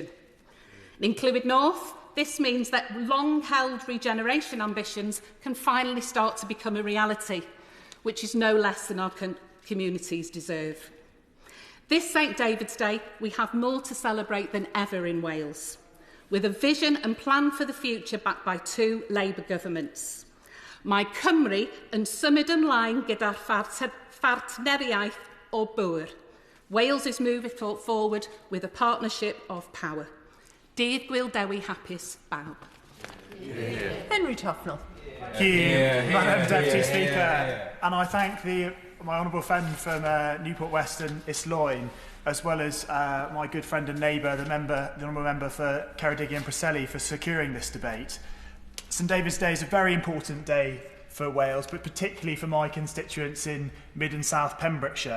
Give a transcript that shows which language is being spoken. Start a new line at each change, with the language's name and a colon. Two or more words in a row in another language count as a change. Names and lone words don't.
English: In Clwyd North, this means that long-held regeneration ambitions can finally start to become a reality, which is no less than our communities deserve. This St David's Day, we have more to celebrate than ever in Wales, with a vision and plan for the future backed by two Labour governments.
Welsh: Mae Cymru yn symud ymlaen gyda'r partneriaeth o bŵr.
English: Wales is moving forward with a partnership of power.
Welsh: Dydd Gwyl Dewi hapus bawb.
English: Henry Tufnell. Thank you, Madam Deputy Speaker. And I thank my honourable friend from Newport West and Islwyn, as well as my good friend and neighbour, the honourable member for Caerfyrddin and Preseli, for securing this debate. St David's Day is a very important day for Wales, but particularly for my constituents in Mid and South Pembrokeshire.